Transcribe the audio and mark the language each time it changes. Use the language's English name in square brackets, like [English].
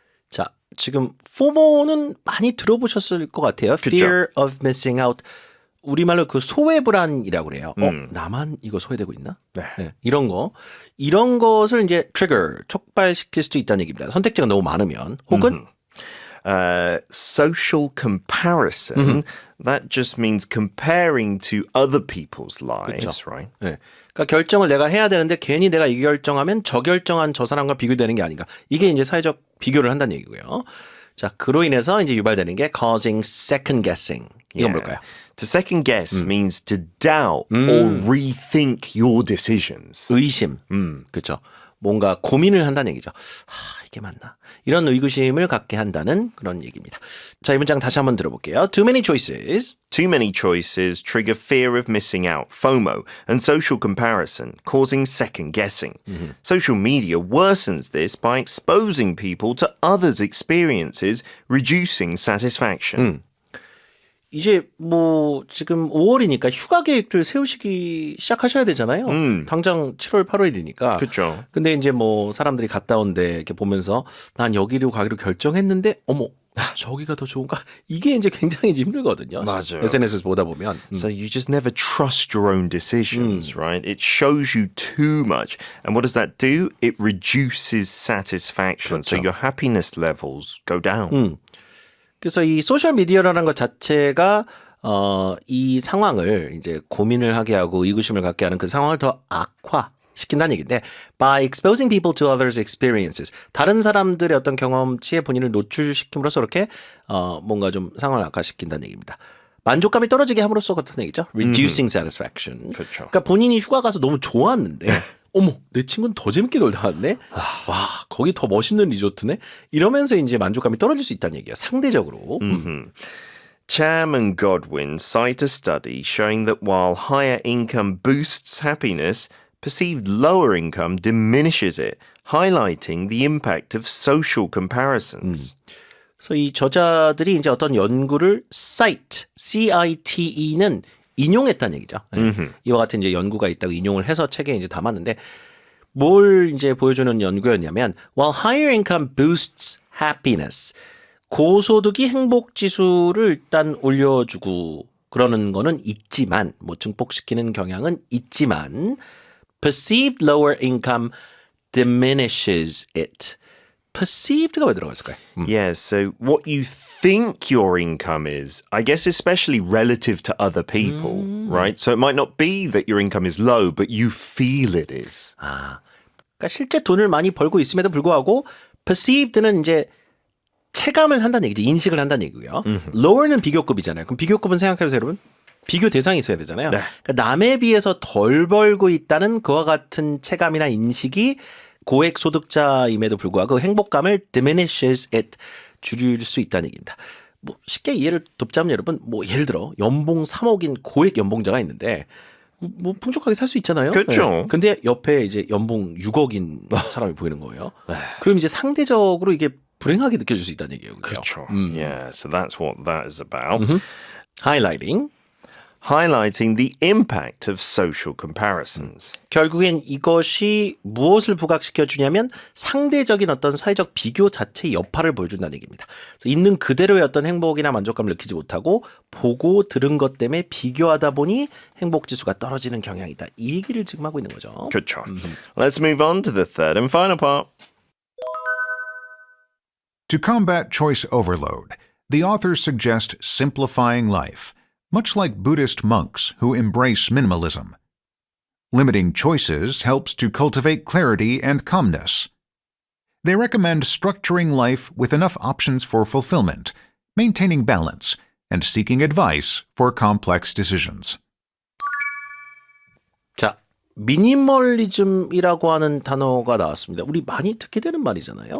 [Korean] 자, 지금 FOMO는 많이 들어보셨을 것 같아요. [English] Fear of missing out. [Korean] 우리말로 그 소외불안이라고 그래요. 나만 이거 소외되고 있나? 네, 이런 거. 이런 것을 이제 trigger, 촉발시킬 수도 있다는 얘기입니다. 선택지가 너무 많으면. 혹은 [English] Social comparison, that just means comparing to other people's lives, [Korean] 그쵸. [English] right? [Korean] 네. 그러니까 결정을 내가 해야 되는데 괜히 내가 이 결정하면 저 결정한 저 사람과 비교되는 게 아닌가. 이게 이제 사회적 비교를 한다는 얘기고요. 자, 그로 인해서 이제 유발되는 게 [English] causing second guessing. [Korean] 이건 뭘까요? [English] To second guess means to doubt or rethink your decisions. [Korean] 의심. 그렇죠. 뭔가 고민을 한다는 얘기죠. 이게 맞나? 이런 의구심을 갖게 한다는 그런 얘기입니다. 자, 이 문장 다시 한번 들어볼게요. [English] Too many choices. Too many choices trigger fear of missing out, FOMO, and social comparison, causing second guessing. Social media worsens this by exposing people to others' experiences, reducing satisfaction. [Korean] 이제 뭐 지금 5월이니까 휴가 계획들 세우시기 시작하셔야 되잖아요. 당장 7월 8월이니까. 그렇죠. 근데 이제 뭐 사람들이 갔다 온데 이렇게 보면서 난 여기로 가기로 결정했는데 어머 저기가 더 좋은가? 이게 이제 굉장히 힘들거든요. 맞아요. SNS에서 보다 보면. [English] So you just never trust your own decisions, right? It shows you too much. And what does that do? It reduces satisfaction. So [Korean] 그렇죠. [English] your happiness levels go down. [Korean] 그래서 이 소셜 미디어라는 것 자체가 이 상황을 이제 고민을 하게 하고 의구심을 갖게 하는 그 상황을 더 악화시킨다는 얘기인데 [English] by exposing people to others' experiences [Korean] 다른 사람들의 어떤 경험치에 본인을 노출시킴으로써 이렇게 뭔가 좀 상황을 악화시킨다는 얘기입니다. 만족감이 떨어지게 함으로써 같은 얘기죠. [English] Reducing satisfaction. [Korean] 그렇죠. 그러니까 본인이 휴가 가서 너무 좋았는데 어머 내 친구는 더 재밌게 놀다 왔네. 와 거기 더 멋있는 리조트네. 이러면서 이제 만족감이 떨어질 수 있다는 얘기예요. 상대적으로. [English] Cham and Godwin cite a study showing that while higher income boosts happiness, perceived lower income diminishes it, highlighting the impact of social comparisons. [Korean] 그래서 이 저자들이 이제 어떤 연구를 CITE는 인용했다는 얘기죠. 이와 같은 이제 연구가 있다고 인용을 해서 책에 이제 담았는데 뭘 이제 보여주는 연구였냐면 [English] while higher income boosts happiness [Korean] 고소득이 행복 지수를 일단 올려주고 그러는 거는 있지만 뭐 증폭시키는 경향은 있지만 [English] perceived lower income diminishes it. [Korean] perceived가 왜 들어갔을까요? [English] Yes, so what you think your income is, I guess especially relative to other people, right? So it might not be that your income is low, but you feel it is. [Korean] 그러니까 실제 돈을 많이 벌고 있음에도 불구하고 perceived는 이제 체감을 한다는 얘기죠. 인식을 한다는 얘기고요. lower는 비교급이잖아요. 그럼 비교급은 생각해보세요, 여러분. 비교 대상이 있어야 되잖아요. 네. 그러니까 남에 비해서 덜 벌고 있다는 그와 같은 체감이나 인식이 고액 소득자임에도 불구하고 행복감을 [English] diminishes it [Korean] 줄일 수 있다는 얘기입니다. 뭐 쉽게 이해를 돕자면 여러분, 뭐 예를 들어 연봉 3억인 고액 연봉자가 있는데 뭐 풍족하게 살 수 있잖아요. 그렇죠. 네. 근데 옆에 이제 연봉 6억인 사람이 보이는 거예요. 그럼 이제 상대적으로 이게 불행하게 느껴질 수 있다는 얘기예요. 그렇죠. [English] Yeah, so that's what that is about. Highlighting. Highlighting the impact of social comparisons. [Korean] 결국엔 이것이 무엇을 부각시켜 주냐면 상대적인 어떤 사회적 비교 자체의 여파를 보여준다는 얘기입니다. 그래서 있는 그대로의 어떤 행복이나 만족감을 느끼지 못하고 보고 들은 것 때문에 비교하다 보니 행복 지수가 떨어지는 경향이 있다. 이 얘기를 지금 하고 있는 거죠. 그렇죠. [English] Let's move on to the third and final part. To combat choice overload, the authors suggest simplifying life, much like Buddhist monks who embrace minimalism. Limiting choices helps to cultivate clarity and calmness. They recommend structuring life with enough options for fulfillment, maintaining balance, and seeking advice for complex decisions. [Korean] 자, 미니멀리즘이라고 하는 단어가 나왔습니다. 우리 많이 듣게 되는 말이잖아요.